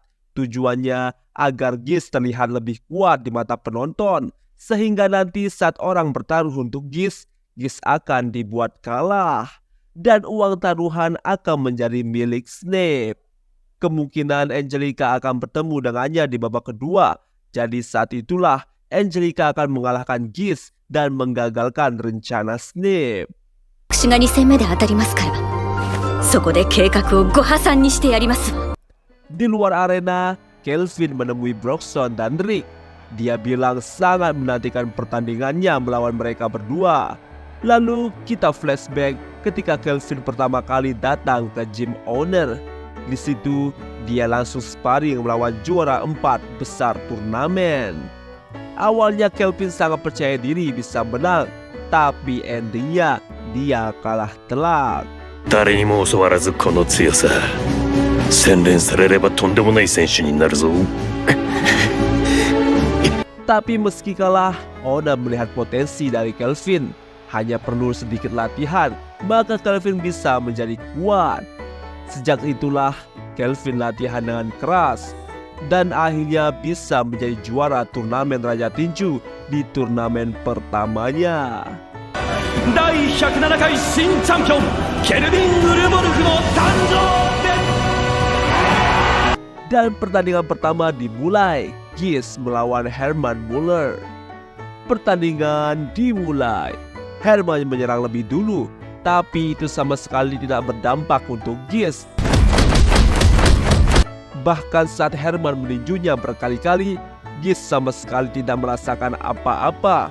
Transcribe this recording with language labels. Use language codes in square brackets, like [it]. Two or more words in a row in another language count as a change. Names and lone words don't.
[id] Tujuannya agar Giz terlihat lebih kuat di mata penonton, sehingga nanti saat orang bertaruh untuk Giz akan dibuat kalah dan uang taruhan akan menjadi milik Snape. Kemungkinan Angelica akan bertemu dengannya di babak kedua. Jadi saat itulah Angelica akan mengalahkan Giz dan menggagalkan rencana Snape. [ja] 私が2戦目で当たりますから、そこで計画をご破算にしてやりますわ。 [id] Di luar arena, Kelvin menemui Broxton dan Rick. Dia bilang sangat menantikan pertandingannya melawan mereka berdua. Lalu kita flashback ketika Kelvin pertama kali datang ke [en] gym owner. [id] Di situ dia langsung sparring melawan juara 4 besar turnamen. Awalnya Kelvin sangat percaya diri bisa menang, tapi endingnya dia kalah telak. [ja] 誰にも教わらずこの強さ、洗練されればとんでもない選手になるぞ。 [id] Tapi meski kalah, Oda melihat potensi dari Kelvin. Hanya perlu sedikit latihan, maka Kelvin bisa menjadi kuat. Sejak itulah Kelvin latihan dengan keras dan akhirnya bisa menjadi juara turnamen Raja Tinju di turnamen pertamanya. [ja] 第107回新チャンピオンケルビン・ウルボルフの誕生です。 [id] Dan pertandingan pertama dimulai, Giz melawan Herman Muller. Pertandingan dimulai, Herman menyerang lebih dulu, tapi itu sama sekali tidak berdampak untuk Giz. Bahkan saat Herman meninjunya berkali-kali, Giz sama sekali tidak merasakan apa-apa.